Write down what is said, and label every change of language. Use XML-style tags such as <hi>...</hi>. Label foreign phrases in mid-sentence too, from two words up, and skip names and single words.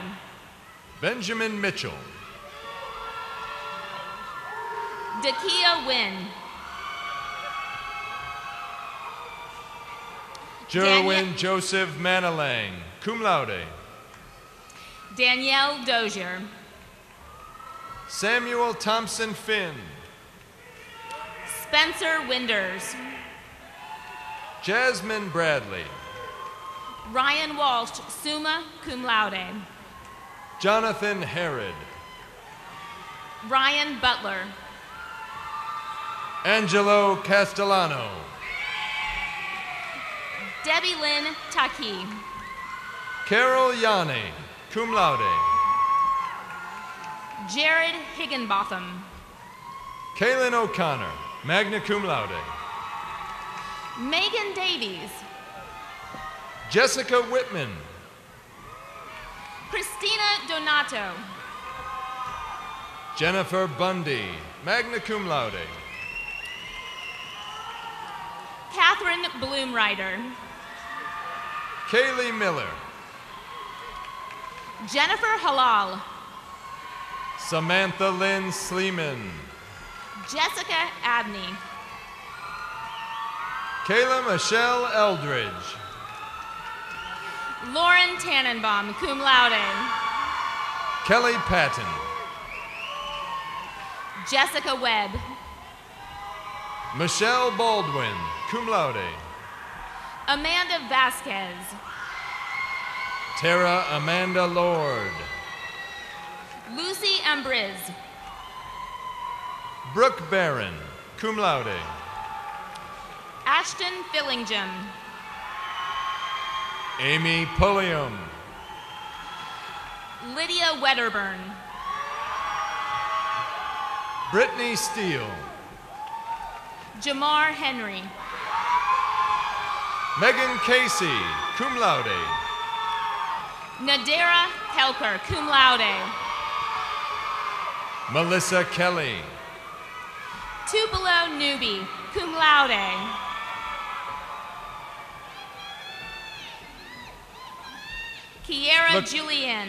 <en>Benjamin Mitchell. Dakia Wynn. Jerwin Joseph Manalang,</en> <la>cum laude.</la> <en>Danielle Dozier. Samuel Thompson Finn. Spencer Winders. Jasmine Bradley. Ryan Walsh,</en> <la>summa cum laude.</la> <en>Jonathan Herod. Ryan Butler. Angelo Castellano. Debbie Lynn Taki. Carol Yanni,</en> <la>cum laude.</la> <en>Jared Higginbotham. Kaylin O'Connor,</en> <la>magna cum laude.</la> <en>Megan Davies. Jessica Whitman. Christina Donato. Jennifer Bundy,</en> <la>magna cum laude.</la> <en>Catherine Bloomrider. Kaylee Miller. Jennifer Halal. Samantha Lynn Sleeman. Jessica Abney. Kayla Michelle Eldridge. Lauren Tannenbaum,</en> <la>cum laude.</la> <en>Kelly Patton. Jessica Webb. Michelle Baldwin,</en> <la>cum laude.</la> <en>Amanda Vasquez. Tara Amanda Lord. Lucy Ambriz. Brooke Barron,</en> <la>cum laude.</la> <en>Ashton Fillingham. Amy Pulliam. Lydia Wedderburn. Brittany Steele. Jamar Henry. Megan Casey,</en> <la>cum laude.</la> <en>Nadera Helker,</en> <la>cum laude.</la> <en>Melissa Kelly. Tupelo Newby,</en> <la>cum laude.</la> <en>Kiera Julian.</en>